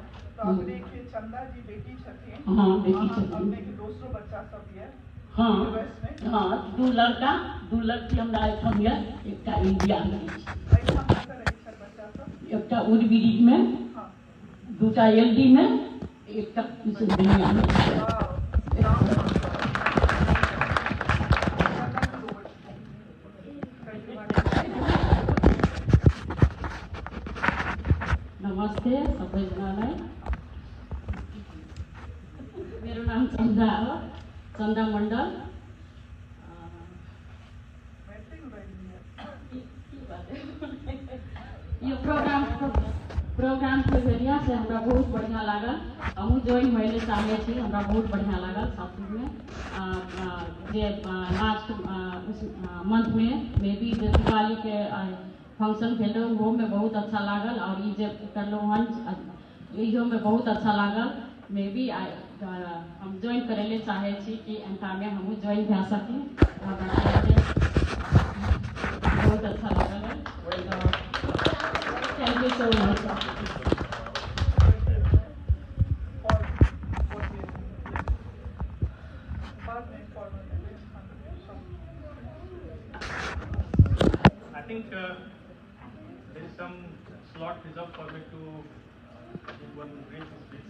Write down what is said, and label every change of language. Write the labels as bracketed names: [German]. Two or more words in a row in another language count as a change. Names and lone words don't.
[Maithili] हाँ बेटी छथिन हाँ हाँ 2 लड़का 2 लड़की हमरा एहिठाम यऽ एकटा इंडिया में एकटा उदगिरी में 2टा एलडी में एकटा दुनिया में [Nepali] नमस्ते सबैजनालाई मेरो नाम चन्दा हो [Maithili] चन्दा मण्डल यो प्रोग्राम के जरिया से हमरा बहुत बढ़िया लागल हमहूँ ज्वाइन होइले चाहे छी हमरा बहुत बढ़िया लागल सब चीज में जे [English] last month [Maithili] में [English] maybe [Maithili] दिवाली के फंक्शन भेलो वो में बहुत अच्छा लागल और ये जे करलो हन इहो में बहुत अच्छा लागल [English] maybe [Maithili] हम ज्वाइन करे चाहे छी कि एंटा में हमहूँ ज्वाइन भए सकी बहुत अच्छा लागल [English] thank you so much I think there is some slot reserved for me to give one brief speech.